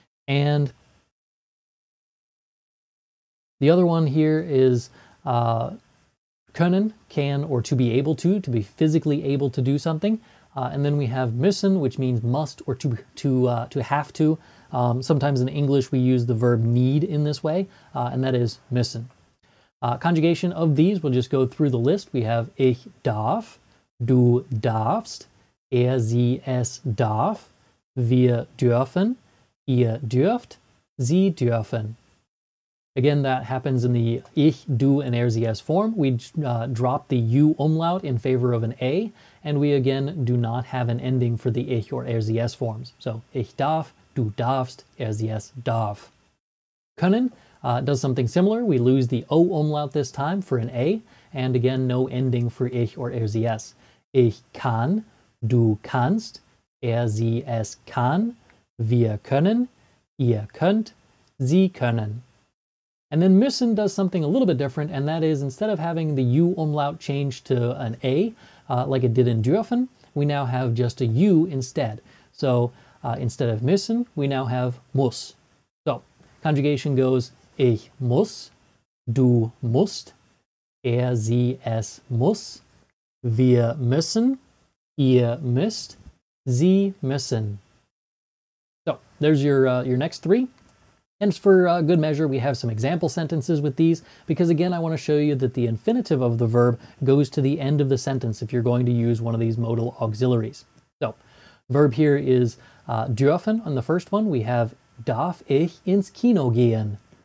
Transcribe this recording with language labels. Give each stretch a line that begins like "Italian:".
English: And the other one here is können, can, or to be able to be physically able to do something. And then we have müssen, which means must or to have to. Sometimes in English we use the verb need in this way, and that is müssen. Conjugation of these, we'll just go through the list. We have
German: ich darf, du darfst, sie, es darf, wir dürfen, ihr dürft, sie dürfen.
English: Again, that happens in the ich, du, and sie, es form. We drop the u umlaut in favor of an a, and we again do not have an ending for the ich or sie, es forms.
German: So ich darf, du darfst, sie, es darf.
English: Können does something similar. We lose the o umlaut this time for an a, and again, no ending for ich or sie, es.
German: Ich kann, du kannst, sie, es kann, wir können, ihr könnt, sie können.
English: And then müssen does something a little bit different, and that is instead of having the u umlaut change to an a, like it did in dürfen, we now have just a u instead. So instead of müssen, we now have muss. So conjugation goes
German: ich muss, du musst, sie, es muss, wir müssen, ihr müsst, sie müssen.
English: So there's your next three. And for good measure, we have some example sentences with these, because again, I want to show you that the infinitive of the verb goes to the end of the sentence if you're going to use one of these modal auxiliaries. So verb here is dürfen. On the first one, we have
German: darf ich ins Kino gehen?